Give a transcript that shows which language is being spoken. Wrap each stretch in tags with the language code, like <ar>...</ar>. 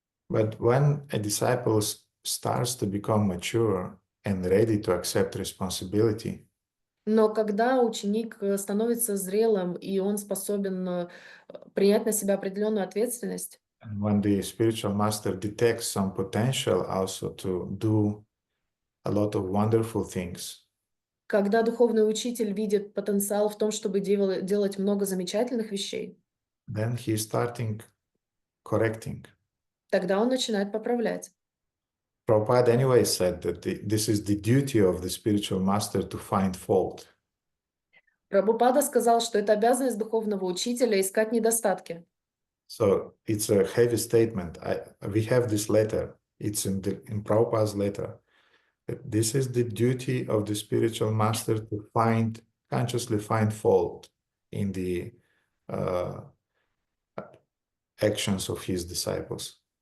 <en>But when a disciple starts to become mature and ready to accept responsibility,</en> <ru>но когда ученик становится зрелым и он способен принять на себя определенную ответственность,</ru> <en>and when the spiritual master detects some potential also to do a lot of wonderful things,</en> <ru>когда духовный учитель видит потенциал в том, чтобы делать много замечательных вещей,</ru> <en>then he is starting correcting.</en> <ru>тогда он начинает поправлять.</ru> <en>Prabhupada anyway said that this is the duty of the spiritual master to find fault.</en> <ru>Прабхупада сказал, что это обязанность духовного учителя искать недостатки.</ru> <en>So it's a heavy statement. We have this letter. It's in Prabhupada's letter. This is the duty of the spiritual master to consciously find fault in the actions of his disciples.</en>